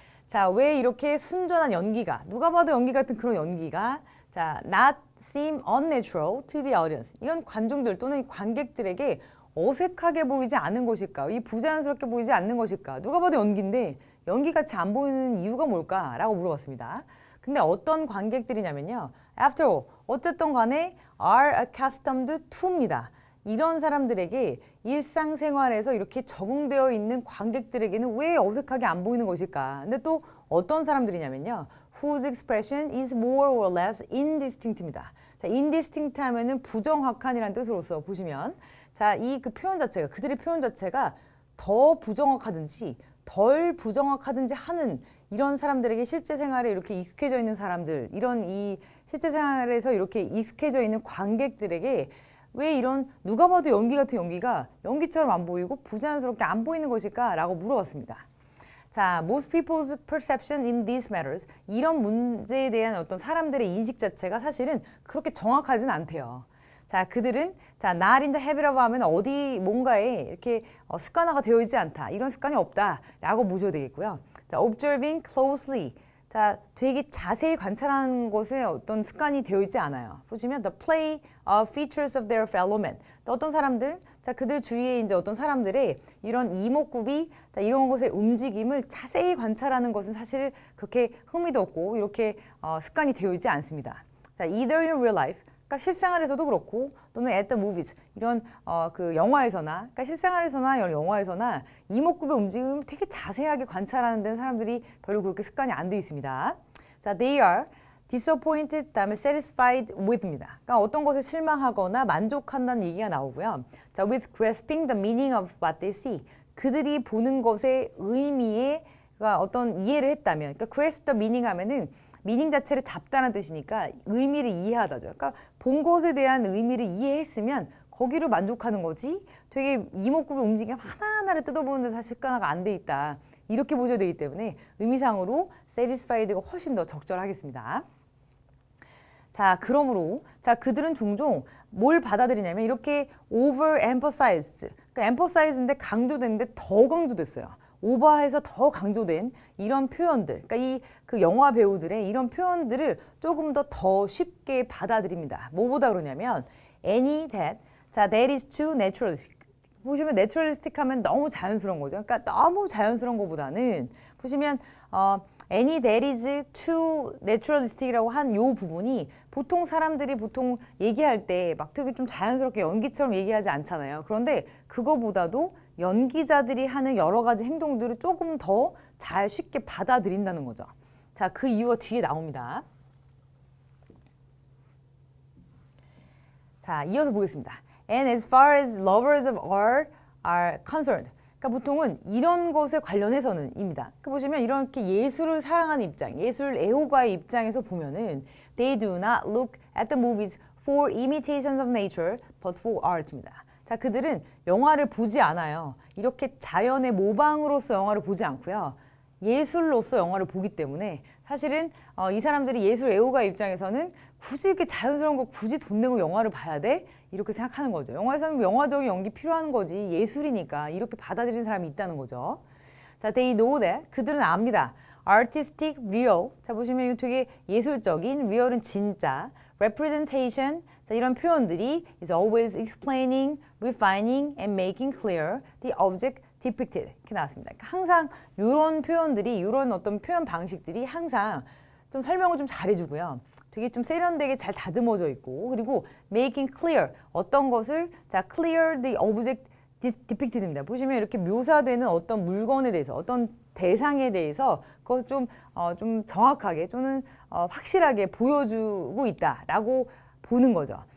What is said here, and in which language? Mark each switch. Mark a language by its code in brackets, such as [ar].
[ko] 자, 왜 이렇게 순전한 연기가, 누가 봐도 연기 같은 그런 연기가 [en] not seem unnatural to the audience. [ko] 이건 관중들 또는 관객들에게 어색하게 보이지 않은 것일까? 이 부자연스럽게 보이지 않는 것일까? 누가 봐도 연기인데 연기같이 안 보이는 이유가 뭘까? 라고 물어봤습니다. 근데 어떤 관객들이냐면요. [en] After all, [ko] 어쨌든 간에 [en] are accustomed to입니다. [ko] 이런 사람들에게 일상생활에서 이렇게 적응되어 있는 관객들에게는 왜 어색하게 안 보이는 것일까? 근데 또 어떤 사람들이냐면요. [en] Whose expression is more or less indistinct입니다. [ko] 자, indistinct 하면은 부정확한이라는 뜻으로서 보시면 자, 이 그 표현 자체가, 그들의 표현 자체가 더 부정확하든지 덜 부정확하든지 하는 이런 사람들에게 실제 생활에 이렇게 익숙해져 있는 사람들, 이런 이 실제 생활에서 이렇게 익숙해져 있는 관객들에게 왜 이런 누가 봐도 연기 같은 연기가 연기처럼 안 보이고 부자연스럽게 안 보이는 것일까? 라고 물어봤습니다. [en] 자, most people's perception in these matters. [ko] 이런 문제에 대한 어떤 사람들의 인식 자체가 사실은 그렇게 정확하진 않대요. 자, 그들은 [en] not in the habit of [ko] 하면 어디 뭔가에 이렇게 습관화가 되어 있지 않다. 이런 습관이 없다라고 보셔도 되겠고요. [en] 자, observing closely. [ko] 자, 되게 자세히 관찰하는 것에 어떤 습관이 되어 있지 않아요. [en] 보시면 the play of features of their fellow men. [ko] 또 어떤 사람들, 자, 그들 주위에 이제 어떤 사람들의 이런 이목구비, 자, 이런 것의 움직임을 자세히 관찰하는 것은 사실 그렇게 흥미도 없고 이렇게 습관이 되어 있지 않습니다. [en] 자, either in real life. [ko] 그러니까 실생활에서도 그렇고 또는 [en] at the movies [ko] 이런 그 영화에서나 그러니까 실생활에서나 이런 영화에서나 이목구비 움직임을 되게 자세하게 관찰하는 데는 사람들이 별로 그렇게 습관이 안 돼 있습니다. [en] 자, they are disappointed, [ko] 다음에 [en] satisfied with입니다. [ko] 그러니까 어떤 것에 실망하거나 만족한다는 얘기가 나오고요. [en] 자, with grasping the meaning of what they see. [ko] 그들이 보는 것의 의미에 어떤 이해를 했다면, 그러니까 [en] grasp the meaning [ko] 하면은 미닝 자체를 잡다는 뜻이니까 의미를 이해하다죠. 그러니까 본 것에 대한 의미를 이해했으면 거기로 만족하는 거지 되게 이목구비 움직임 하나하나를 뜯어보는데 사실 습관화가 안 돼 있다. 이렇게 보셔야 되기 때문에 의미상으로 satisfied가 훨씬 더 적절하겠습니다. 자, 그러므로 자, 그들은 종종 뭘 받아들이냐면 이렇게 overemphasized, 그러니까 emphasize인데 강조됐는데 더 강조됐어요. 오버해서 더 강조된 이런 표현들, 그러니까 이 그 영화 배우들의 이런 표현들을 조금 더 쉽게 받아들입니다. 뭐보다 그러냐면 [en] any that, 자, that is too naturalistic. [ko] 보시면 naturalistic 하면 너무 자연스러운 거죠. 그러니까 너무 자연스러운 것보다는 보시면 [en] any that is too naturalistic [ko] 이라고 한 요 부분이 보통 사람들이 보통 얘기할 때 막 되게 좀 자연스럽게 연기처럼 얘기하지 않잖아요. 그런데 그거보다도 연기자들이 하는 여러 가지 행동들을 조금 더 잘 쉽게 받아들인다는 거죠. 자, 그 이유가 뒤에 나옵니다. 자, 이어서 보겠습니다. [en] And as far as lovers of art are concerned. [ko] 그러니까 보통은 이런 것에 관련해서는 입니다. 그 보시면 이렇게 예술을 사랑하는 입장, 예술 애호가의 입장에서 보면은 [en] they do not look at the movies for imitations of nature, but for art입니다. [ko] 자, 그들은 영화를 보지 않아요. 이렇게 자연의 모방으로서 영화를 보지 않고요. 예술로서 영화를 보기 때문에 사실은 이 사람들이 예술 애호가 입장에서는 굳이 이렇게 자연스러운 거 굳이 돈 내고 영화를 봐야 돼? 이렇게 생각하는 거죠. 영화에서는 영화적인 연기 필요한 거지 예술이니까 이렇게 받아들이는 사람이 있다는 거죠. [en] 자, they know that. [ko] 그들은 압니다. [en] artistic, real. [ko] 자, 보시면 이거 되게 예술적인, real은 진짜. [en] representation. 자, [ko] 이런 표현들이 [en] is always explaining, refining, and making clear the object depicted. [ko] 이렇게 나왔습니다. 그러니까 항상 이런 표현들이, 이런 어떤 표현 방식들이 항상 좀 설명을 좀 잘해주고요. 되게 좀 세련되게 잘 다듬어져 있고, 그리고 making clear, 어떤 것을, 자, [en] clear the object depicted [ko] 입니다. 보시면 이렇게 묘사되는 어떤 물건에 대해서, 어떤 대상에 대해서 그것을 좀 정확하게, 또는 확실하게 보여주고 있다라고 보는 거죠.